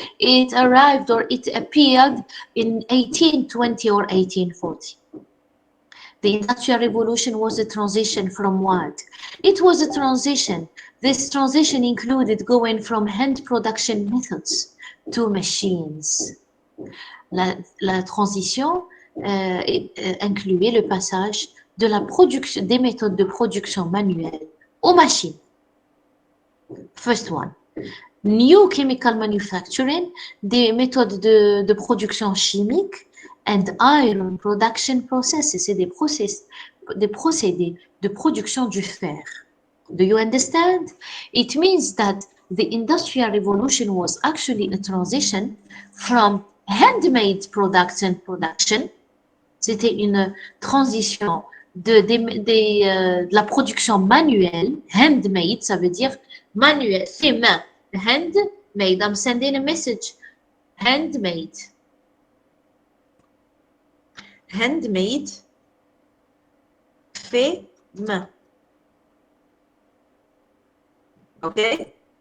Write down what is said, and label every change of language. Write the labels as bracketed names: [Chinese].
[English] It arrived or it appeared in 1820 or 1840. The Industrial Revolution was a transition from what? It was a transition. This transition included going from hand production methods to machines. [French] La transition incluait le passage de la production, des méthodes de production manuelle aux machines. [English] First one, new chemical manufacturing, [French] des méthodes de production chimique, [English] and iron production processes, [French] c'est des procédés de production du fer. [English] Do you understand? It means that the Industrial Revolution was actually a transition from handmade products and production. [French] C'était une transition de la production manuelle. Handmade, ça veut dire manuel, fait main. [English] Handmade, I'm sending a message. Handmade. [French] Handmade, fait main. [English] Okay?